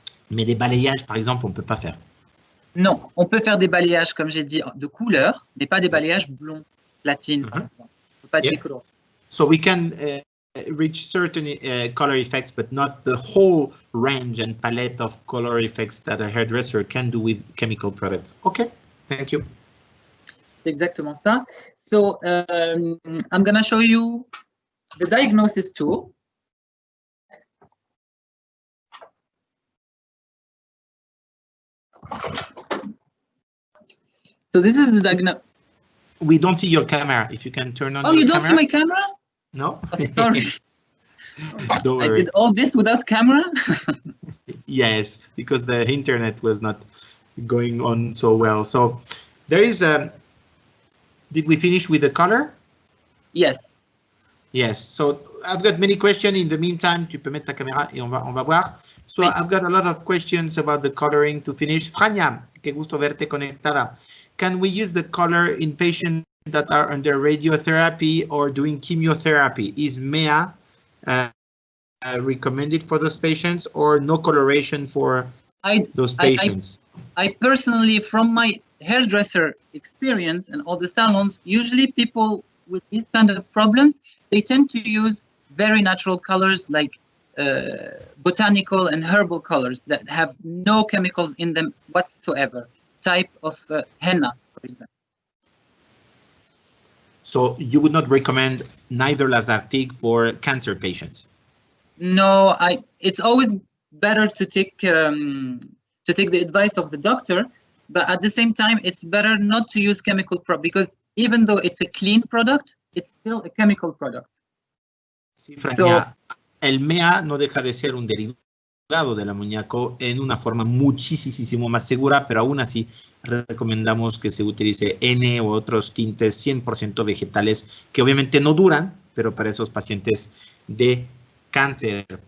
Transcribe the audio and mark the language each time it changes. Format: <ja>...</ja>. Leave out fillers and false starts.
<fr>Mais des balayages, par exemple, on ne peut pas faire. Non, on peut faire des balayages, comme j'ai dit, de couleur, mais pas des balayages blonds, platine, par exemple. On peut pas décolorer.</fr> <en>So we can reach certain color effects, but not the whole range and palette of color effects that a hairdresser can do with chemical products. Okay, thank you.</en> <fr>C'est exactement ça.</fr> <en>So I'm going to show you the diagnosis tool. So this is the diagnosis. We don't see your camera. If you can turn on. Oh, your you don't camera. see my camera? No. Oh, sorry. Don't worry. I did all this without camera? Yes, because the internet was not going on so well. So there is a. Did we finish with the color? Yes. Yes. So I've got many questions. In the meantime,</en> <fr>tu peux mettre ta caméra et on va voir.</fr> <en>So</en> <fr>Oui.</fr> <en>I've got a lot of questions about the coloring to finish.</en> <es>Frania, qué gusto verte conectada.</es> <en>Can we use the color in patients that are under radiotherapy or doing chemotherapy? Is MEA recommended for those patients, or no coloration for those patients? I personally, from my hairdresser experience and all the salons, usually people with these kind of problems, they tend to use very natural colors like botanical and herbal colors that have no chemicals in them whatsoever. Type of henna, for instance. So you would not recommend neither Lazartigue for cancer patients? No, it's always better to take the advice of the doctor, but at the same time, it's better not to use chemical product, because even though it's a clean product, it's still a chemical product.</en> <es>Sí, Frania, el MEA no deja de ser un derivado del amoníaco en una forma muchísimo más segura, pero aún así recomendamos que se utilice N u otros tintes 100% vegetales que obviamente no duran, pero para esos pacientes de cáncer.</es>